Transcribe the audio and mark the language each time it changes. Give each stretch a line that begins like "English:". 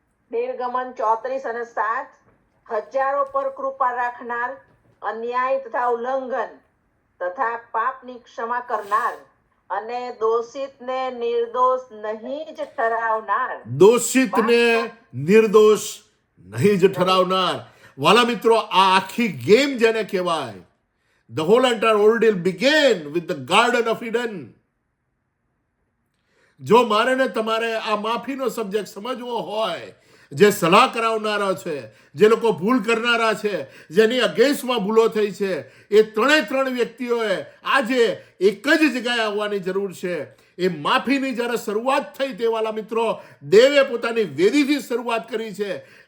Gujarati: નિર્ગમન 34 અને 7, હજારો પર કૃપા રાખનાર, અન્યાય તથા ઉલ્લંઘન તથા પાપની ક્ષમા કરનાર અને દોષિતને નિર્દોષ નહીં જ ઠરાવનાર. દોષિતને નિર્દોષ નહીં જ ઠરાવનાર. વાલા મિત્રો, આ આખી ગેમ જેને કહેવાય,
English: the whole entire ordeal began with the Garden of Eden.
Gujarati: જો મારે ને તમારે આ માફીનો સબ્જેક્ટ સમજવો હોય, જે સલાહ કરાવનારા છે, જે લોકો ભૂલ કરનારા છે, જેની અગેન્સ્ટમાં ભૂલો થઈ છે, એ ત્રણ વ્યક્તિઓએ આજે એક જ જગ્યાએ આવવાની જરૂર છે. એ માફીની જ્યારે શરૂઆત થઈ તે વાલા મિત્રો, દેવે પોતાની વેદીથી શરૂઆત કરી છે.